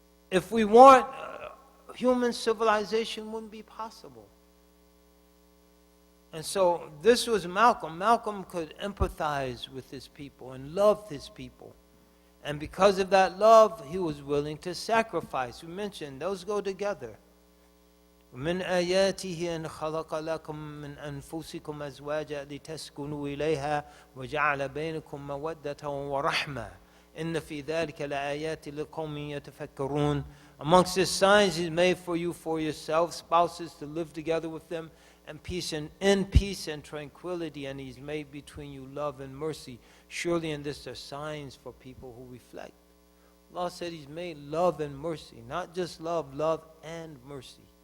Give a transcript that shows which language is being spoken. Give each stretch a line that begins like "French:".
English: If we weren't, human civilization wouldn't be possible. And so this was Malcolm. Malcolm could empathize with his people and loved his people. And because of that love, he was willing to sacrifice. We mentioned those go together.
Arabic: من آياته أن خلق لكم من أنفسكم أزواجا لتسكنوا إليها وجعل بينكم مودة ورحمة إن في ذلك لآيات لقوم يتفكرون.
English: Amongst his signs he's made for you for yourselves, spouses to live together with them, and peace in peace and tranquility, and he's made between you love and mercy. Surely in this are signs for people who reflect. Allah said he's made love and mercy, not just love, love and mercy.